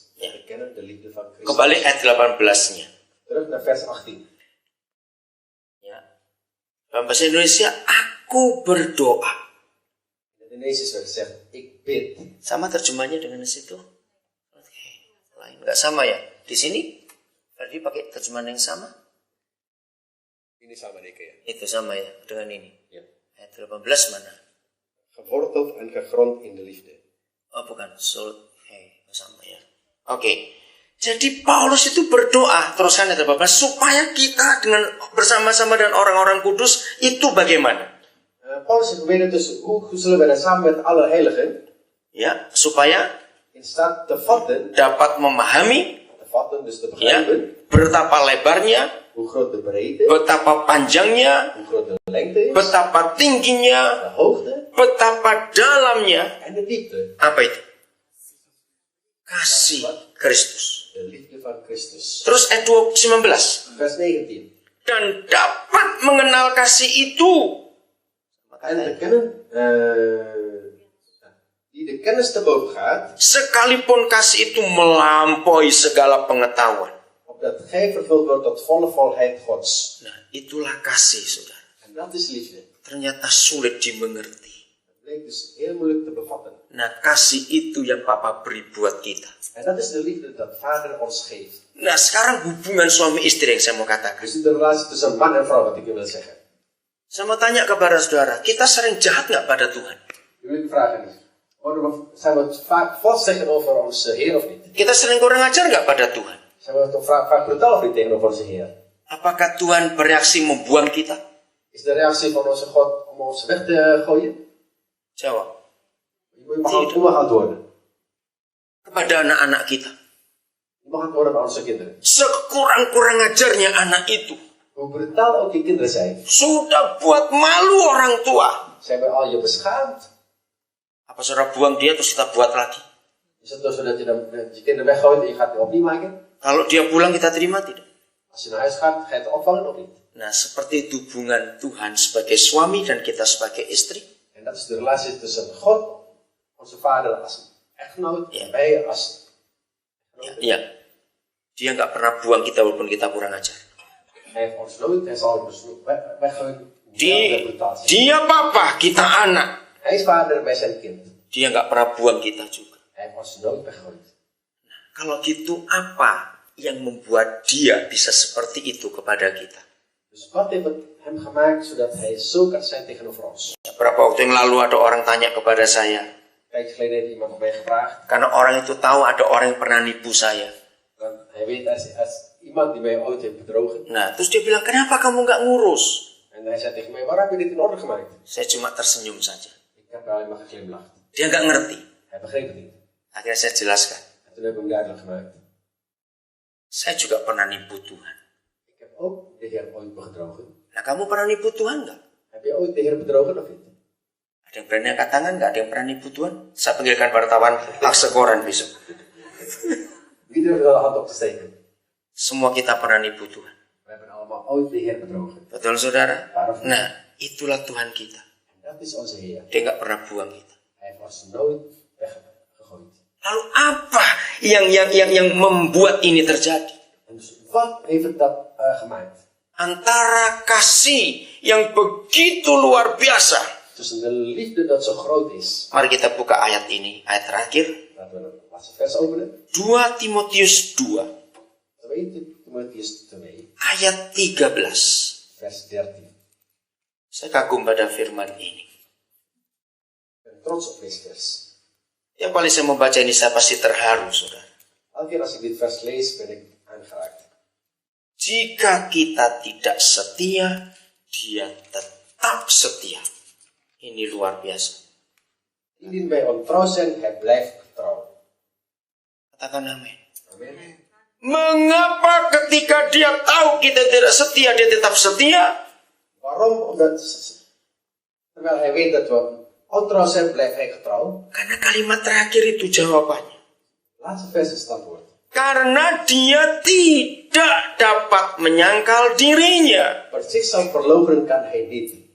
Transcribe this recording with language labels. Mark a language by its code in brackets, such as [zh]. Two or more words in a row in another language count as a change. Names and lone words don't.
[nl] En te kennen de liefde van Christus. [id] Kembali ayat 18-nya. [nl] Terug naar vers 18. [id] Ya. Dalam bahasa Indonesia, aku berdoa. [nl] In het Indonesisch werd gezegd, ik bid. [id] Sama terjemahnya dengan di situ? Oke, lain. Nggak sama ya? Di sini, tadi pakai terjemahan yang sama? Ini sama deh kayak. Itu sama ya, dengan ini. Ya. Ayat 18 mana? [nl] Geworteld en gegrond in de liefde. [id] Oh bukan, sama ya. Oke. Jadi Paulus itu berdoa, teruskan ayat 18, supaya kita dengan bersama-sama dengan orang-orang kudus itu bagaimana? [nl] Paulus heeft gebeden tussen hoe zullen we dan samen met alle heiligen, [id] Ya, supaya [nl] in staat te vatten, [id] dapat memahami, [nl] dus te [id] ya, [nl] begrijpen, [id] betapa lebarnya, [nl] hoe groot de breedte, [id] betapa panjangnya, [nl] hoe groot de lengte is, [id] betapa tingginya, [nl] de hoogte [id] betapa dalamnya. [nl] en de diepte. [id] Apa itu? Kasih Kristus. [nl] De liefde van Christus. [id] Terus ayat 19. [nl] Vers 19. [id] Dan dapat mengenal kasih itu. [nl] En te kennen, die de kennis te boven gaat, [id] Sekalipun kasih itu melampaui segala pengetahuan. [nl] opdat gij vervuld wordt tot volle volheid Gods. [id] Nah, itulah kasih, saudara. [nl] En dat is liefde. [id] Ternyata sulit dimengerti. [nl] Het blijkt dus heel moeilijk te bevatten. [id] Nah, kasih itu yang Papa beri buat kita. [nl] En dat is de liefde dat Vader ons geeft. [id] Nah, sekarang hubungan suami istri yang saya mau katakan. [nl] Dus de relatie tussen man en vrouw, wat ik wil zeggen. [id] Saya mau tanya kepada saudara, kita sering jahat nggak pada Tuhan? [nl] Nu wil ik vragen, zijn we het vaak vals zeggen over onze Heer of niet? [id] Kita sering kurang ajar nggak pada Tuhan? [nl] Zijn we toch vaak brutaal of niet tegenover onze Heer? [id] Apakah Tuhan bereaksi membuang kita? [nl] Is de reactie van onze God om ons weg te gooien? [id] Jawab. [nl] Je mag antwoorden. [id] Kepada anak-anak kita. [nl] Je mag antwoorden aan onze kinderen. [id] Sekurang-kurang ajarnya anak itu. [nl] Hoe brutaal ook je kinderen zijn. [id] Sudah buat malu orang tua. [nl] Ze hebben al je beschaamd. [id] Apa saudara buang dia terus kita buat lagi? [nl] Is het toch zo dat je dan je kinderen weggooit en je gaat het opnieuw maken? [id] Kalau dia pulang kita terima tidak? [nl] Als je naar huis gaat, ga je het opvangen of niet? [id] Nah, seperti itu hubungan Tuhan sebagai suami dan kita sebagai istri. [nl] En dat is de relatie tussen God, onze Vader als echtgenoot, en wij als echtgenoot. [id] Ya. Dia nggak pernah buang kita walaupun kita kurang ajar. [nl] Hij heeft ons nooit, hij zal ons weggooien. [id] Dia papa, kita anak. [nl] Hij is vader, wij zijn kind. [id] Dia nggak pernah buang kita juga. [nl] Hij heeft ons nooit weggooid. [id] Kalau gitu apa yang membuat dia bisa seperti itu kepada kita? [nl] Dus wat heeft hem gemaakt zodat hij zo kan zijn tegenover ons? [id] Beberapa waktu yang lalu ada orang tanya kepada saya. [nl] Een tijdje geleden heeft iemand mij gevraagd. [id] Karena orang itu tahu ada orang yang pernah nipu saya. [nl] Want hij weet als iemand die mij ooit heeft bedrogen. [id] Nah, terus dia bilang, kenapa kamu nggak ngurus? [nl] En hij zei tegen mij, waarom heb je dit in orde gemaakt? [id] Saya cuma tersenyum saja. [nl] Ik heb alleen maar geglimlacht. [id] Dia nggak ngerti. [nl] Hij begreep het niet. [id] Akhirnya saya jelaskan. [nl] En toen heb ik hem duidelijk gemaakt. [id] Saya juga pernah nipu Tuhan. [nl] Ik heb ook de Heer ooit bedrogen. [id] Nah, kamu pernah nipu Tuhan nggak? [nl] Heb je ooit de Heer bedrogen of niet? [id] Ada yang berani angkat tangan nggak? Ada yang pernah nipu Tuhan? Saya panggilkan wartawan Aksekoran besok. [nl] Wie durft er de hand op te steken? [id] Semua kita pernah nipu Tuhan. [nl] We hebben allemaal ooit de Heer bedrogen. [id] Betul saudara? Nah, itulah Tuhan kita. [nl] En dat is onze Heer. [id] Dia nggak pernah buang kita. [nl] Hij heeft ons nooit weggegooid. [id] Lalu apa yang membuat ini terjadi? [nl] En dus wat heeft het dat gemaakt? [id] Antara kasih yang begitu luar biasa. [nl] Tussen de liefde dat zo groot is. [id] Mari kita buka ayat ini, ayat terakhir. [nl] Laten we het laatste vers openen. [id] 2 Timotius 2. [nl] 2 Timotius 2. [id] Ayat 13. [nl] Vers 13. [id] Saya kagum pada firman ini. [nl] Ik ben trots op deze vers. [id] Ya paling saya membaca ini saya pasti terharu, saudara. [nl] Elke keer als ik dit vers lees, ben ik aangeraakt. [id] Jika kita tidak setia, dia tetap setia. Ini luar biasa. [nl] Indien wij ontrouw zijn, hij blijft getrouw. [id] Katakan amin. [nl] Amen. [id] Mengapa ketika dia tahu kita tidak setia, dia tetap setia? [nl] Waarom? Omdat, terwijl hij weet dat we ontrouw zijn, blijft hij getrouw. [id] Karena kalimat terakhir itu jawabannya. [nl] Laatste vers is het antwoord. [id] karena dia tidak dapat menyangkal dirinya. [nl] Maar zichzelf verloochenen kan hij niet.